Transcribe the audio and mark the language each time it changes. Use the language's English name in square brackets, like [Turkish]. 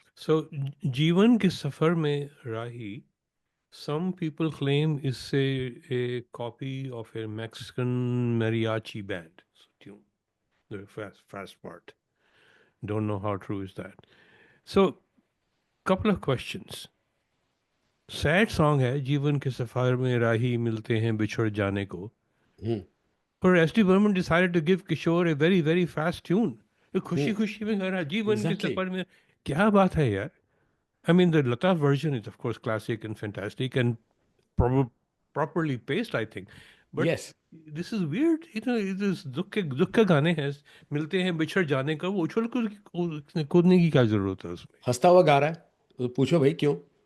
[English] So, जीवन के सफर में राही, some people claim is a copy of a Mexican mariachi band tune. The fast part. Don't know how true is that. So, couple of questions. Sad song [Hindi] है, जीवन के सफर में राही मिलते हैं बिछड़ जाने को. [English] But S.D. Burman decided to give Kishore a very, very fast tune. [Hindi] खुशी खुशी में गा रहा, जीवन के [English] Exactly. [Hindi] सफर में. क्या बात है यार? [English] I mean, the Lata version is of course classic and fantastic and properly paced, I think. But Yes. this is weird. You know, it is [Hindi] दुख के गाने हैं, मिलते हैं बिछड़ जाने का, वो उछल कूदने की क्या जरूरत है उसमें? हंसता हुआ गा रहा है, तो पूछो भाई क्यों?